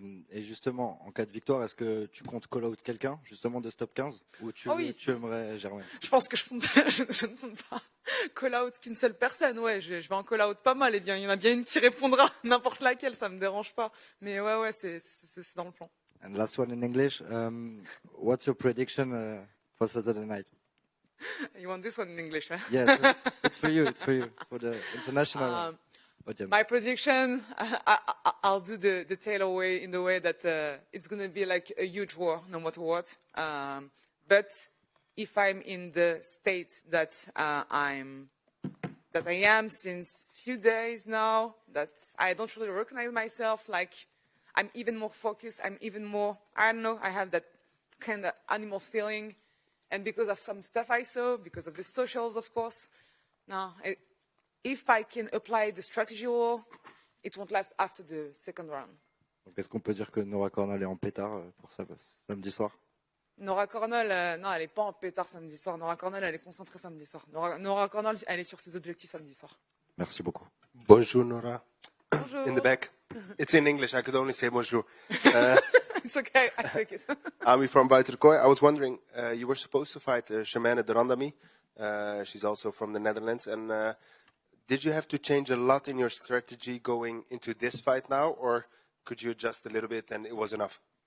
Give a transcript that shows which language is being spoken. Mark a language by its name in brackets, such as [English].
[French] Et justement, en cas de victoire, est-ce que tu comptes call out quelqu'un, justement, de ce top 15, ou tu aimerais Germaine? Je pense que je ne compte pas call out qu'une seule personne. Ouais, je vais en call out pas mal. Et bien, il y en a bien une qui répondra, n'importe laquelle, ça me dérange pas. Mais ouais, c'est dans le plan. [English] And last one in English. What's your prediction for Saturday night? You want this one in English? Huh? Yes, it's for you. It's for you. For the international. My prediction, I'll do the tail away in the way that it's going to be like a huge war, no matter what. But if I'm in the state that I am since few days now, that I don't really recognize myself, like I'm even more focused, I'm even more, I don't know, I have that kind of animal feeling. And because of some stuff I saw, because of the socials, of course, now, if I can apply the strategy war, it won't last after the second round. [French] Donc, est-ce qu'on peut dire que Nora Cornell est en pétard pour ça samedi soir? Nora Cornell, non, elle n'est pas en pétard samedi soir. Nora Cornell, elle est concentrée samedi soir. Nora Cornell, elle est sur ses objectifs samedi soir. Merci beaucoup. Bonjour, Nora. Bonjour. [English] In the back. It's in English. I could only say bonjour. It's okay. I take it. Ami from Buitenkooi. I was wondering, you were supposed to fight Shemane Durandamy. She's also from the Netherlands. And did you have to change a lot in your strategy going into this fight now, or could you adjust a little bit and it was enough?